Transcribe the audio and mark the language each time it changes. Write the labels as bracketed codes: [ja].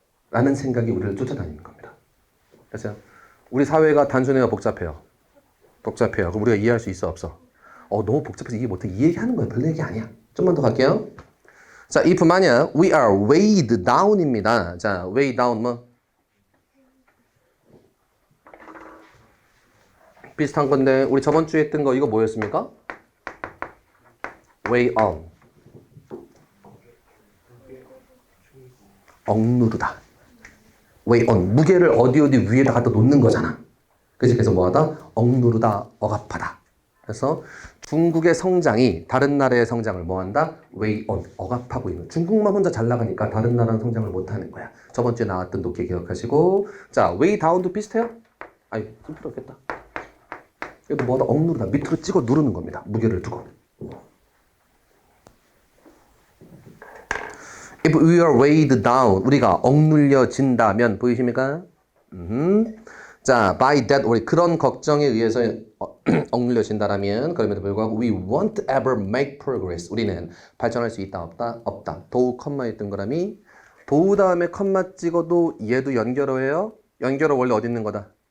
[ko] 라는 생각이 우리를 쫓아다니는 겁니다. 그래서 우리 사회가 단순해요, 복잡해요? 복잡해요. 그럼 우리가 이해할 수 있어, 없어? 너무 복잡해서 이해 못해. 이 얘기하는 거야. 별 얘기 아니야. 좀만 더 갈게요. [en] 자, if [ko] 만약 [en] we are weighed down입니다. 자, weigh down 뭐? [ko] 비슷한 건데 우리 저번 주에 했던 거 이거 뭐였습니까? [en] weigh on. 억누르다. weigh on. [ko] 무게를 어디 위에다 갖다 놓는 거잖아. 그치? 그래서 뭐하다? 억누르다, 억압하다. 그래서 중국의 성장이 다른 나라의 성장을 뭐한다? weigh on, 억압하고 있는. 중국만 혼자 잘 나가니까 다른 나라는 성장을 못하는 거야. 저번 주에 나왔던 독해 기억하시고. 자, weigh down도 비슷해요? 아니, 쓸 필요 없겠다. 이것도 뭐하다? 억누르다. 밑으로 찍어 누르는 겁니다. 무게를 두고. [en] If we are weighed down, [ko] 우리가 억눌려진다면, 보이십니까? 자, by that, 우리 그런 걱정에 의해서 억눌려진다라면, 그럼에도 불구하고 [en] we won't ever make progress. [ko] 우리는 발전할 수 있다, 없다? 없다. 도우 컴마의 동그라미. 도우 다음에 컴마 찍어도 얘도 연결어예요? 연결어 원래 어디 있는 거다?